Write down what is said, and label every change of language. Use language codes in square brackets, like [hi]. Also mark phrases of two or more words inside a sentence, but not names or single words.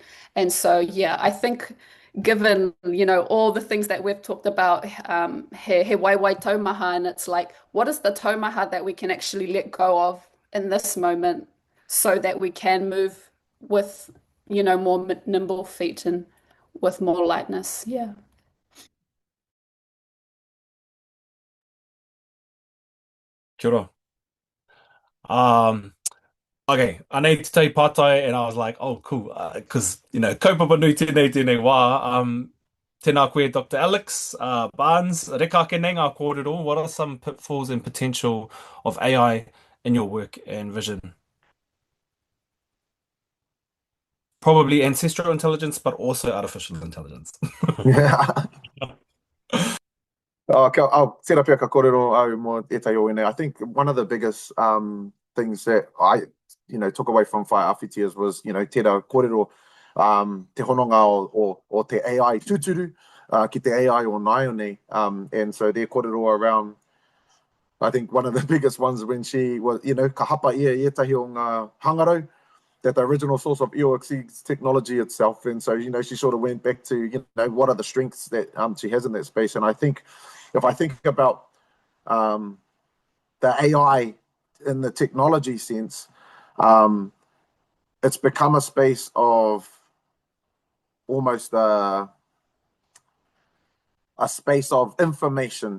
[en] And so, yeah, I think given, you know, all the things that we've talked about, [mi] he Waewae Taumaha, [en] and it's like, what is the taumaha that we can actually let go of in this moment so that we can move with, you know, more nimble feet and with more lightness. Yeah. [mi] Kia ora. [en] Okay, I need to take pātai, and I was like, oh, cool, because, you know, [mi] kaupapa nui tēnei wā. Tēnā koe, Dr. Alex Barnes, reka ake nei ngā kōrero. [en] What are some pitfalls and potential of AI in your work and vision? Probably ancestral intelligence, but also artificial intelligence. Yeah. I'll set up here [mi] ka kōrero au mo etai o ene. [en] I think one of the biggest things that I, you know, took away from Whai Awhitias was, you know, [mi] tērā kōrero, te hononga o te AI tūturu, ki te AI o Naione. [en] And so their kōrero around, I think one of the biggest ones when she was, you know, [mi] ka hapa ia etahi o ngā hangarau, [en] that the original source of io exceeds technology itself. And so, you know, she sort of went back to, you know, what are the strengths that she has in that space. And I think if I think about the AI in the technology sense, it's become a space of almost a space of information.